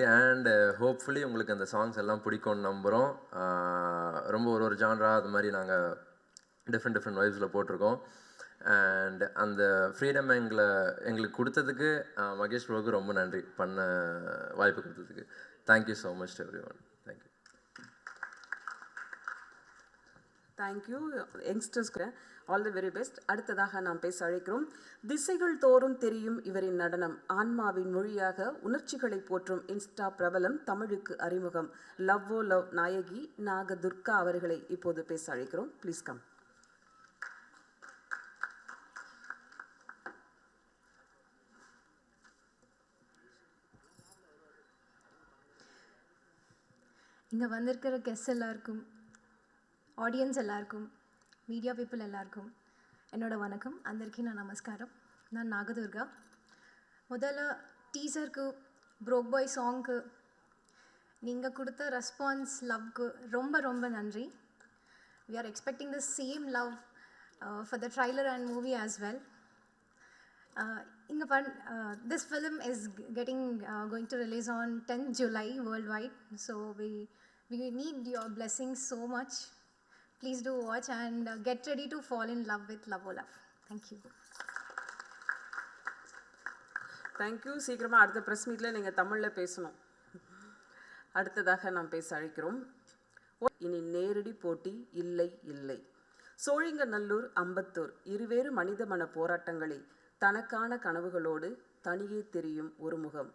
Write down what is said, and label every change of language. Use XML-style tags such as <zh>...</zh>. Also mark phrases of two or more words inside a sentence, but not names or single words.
<en>and hopefully</en> <ta>உங்களுக்கு அந்த சாங்ஸ் எல்லாம் பிடிக்கும்னு நம்புகிறோம். ரொம்ப ஒரு ஜான்ரா அது மாதிரி நாங்கள்</ta> <en>different vibesil</en> <ta>போட்டிருக்கோம். அண்ட் அந்த ஃப்ரீடம் எங்களுக்கு கொடுத்ததுக்கு மகேஷ் ப்ரோவுக்கு ரொம்ப நன்றி, பண்ண வாய்ப்பு கொடுத்ததுக்கு.</ta> <en>Thank you so much everyone. Thank you. Thank you youngsterskku all the very best.</en> <ta>அடுத்ததாக நாம் பேச அழைக்கிறோம். திசைகள் தோறும் தெரியும் இவரின் நடனம், ஆன்மாவின் மொழியாக உணர்ச்சிகளை போற்றும் இன்ஸ்டா பிரபலம், தமிழுக்கு அறிமுகம், லவ்வோ லவ் நாயகி நாகதுர்கா அவர்களை இப்போது பேச அழைக்கிறோம்.</ta> <en>Please come.</en> <ta>இங்கே வந்திருக்கிற கெஸ்ட் எல்லாருக்கும், ஆடியன்ஸ் எல்லாருக்கும்,</ta> <en>media people</en> <ta>எல்லாருக்கும் என்னோட வணக்கம்.</ta> <te>అందరికీ నా నమస్కారం.</te> <ta>நான் நாகதுர்கா. முதல்ல டீசருக்கு, ப்ரோக் பாய் சாங்க்கு நீங்கள் கொடுத்த ரெஸ்பான்ஸ், லவ்க்கு ரொம்ப ரொம்ப நன்றி.</ta> <en>we are expecting the same love for the trailer and movie as well. This film is going to release on 10th July worldwide, so we need your blessings so much. Please do watch and get ready to fall in love with Love O Love. Thank you. Thank you.</en> <ta>சீக்கிரமாக அடுத்த</ta> <en>press meetil</en> <ta>நீங்கள் தமிழில் பேசணும். அடுத்ததாக நாம் பேச அழைக்கிறோம். இனி நேரடி போட்டி இல்லை இல்லை. சோழிங்கநல்லூர், அம்பத்தூர் இருவேறு மனித மன போராட்டங்களை தனக்கான கனவுகளோடு தனியே தெரியும் ஒரு முகம்.</ta>